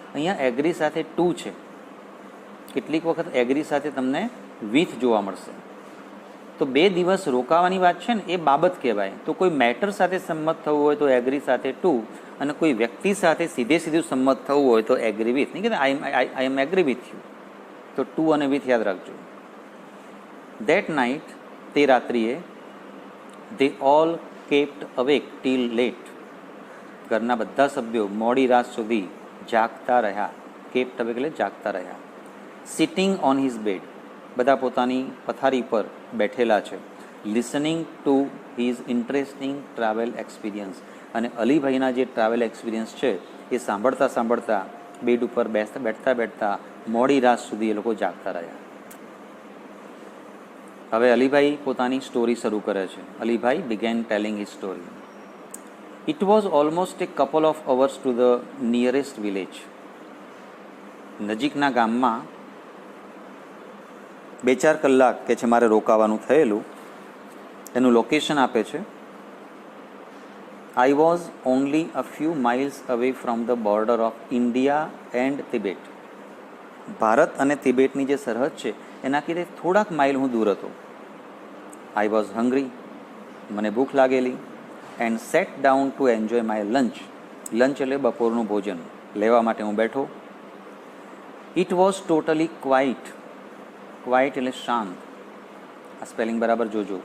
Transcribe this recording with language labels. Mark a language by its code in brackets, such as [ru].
[gu] અહીંયા એગ્રી સાથે ટુ છે. કેટલીક વખત એગ્રી સાથે તમને વિથ જોવા મળશે. તો 2 દિવસ રોકાવાની વાત છે ને, એ બાબત કહેવાય. તો કોઈ મેટર સાથે સંમત થવું હોય તો એગ્રી સાથે ટુ, અને કોઈ વ્યક્તિ સાથે સીધું સંમત થવું હોય તો એગ્રી વિથ. નહીં કે આઈ એમ એગ્રી વિથ યુ. તો ટુ અને વિથ યાદ રાખજો. [en] that night, [gu] તે રાત્રિએ, [en] they all kept awake till late. [gu] ઘરના બધા સભ્યો મોડી રાત સુધી જાગતા રહ્યા. [en] kept awake [gu] એટલે જાગતા રહ્યા. [en] sitting on his bed. [gu] બધા પોતાની પથારી પર બેઠેલા છે. [en] listening to his interesting travel experience. [gu] અને અલીભાઈના જે ટ્રાવેલ એક્સપિરિયન્સ છે એ સાંભળતા સાંભળતા બેડ ઉપર બેઠતા મોડી રાત સુધી એ લોકો જાગતા રહ્યા. હવે અલીભાઈ પોતાની સ્ટોરી શરૂ કરે છે. [en] Alibhai began telling his story. It was almost a couple of hours to the nearest village. [gu] નજીકના ગામમાં 2-4 કલાક કે છે મારે રોકાવાનું થયેલું. એનું લોકેશન આપે છે. [en] I was only a few miles away from the border of India and Tibet. [gu] Bharat અને તિબેટની જે સરહદ છે એનાથી થોડાક માઇલ હું દૂર હતો. [en] I was hungry. [gu] મને ભૂખ લાગેલી. [en] And sat down to enjoy my lunch. [gu] Lunch એટલે બપોરનું ભોજન લેવા માટે હું બેઠો. [en] It was totally quiet. [gu] Quite એટલે શાંત. આ સ્પેલિંગ બરાબર જોજો.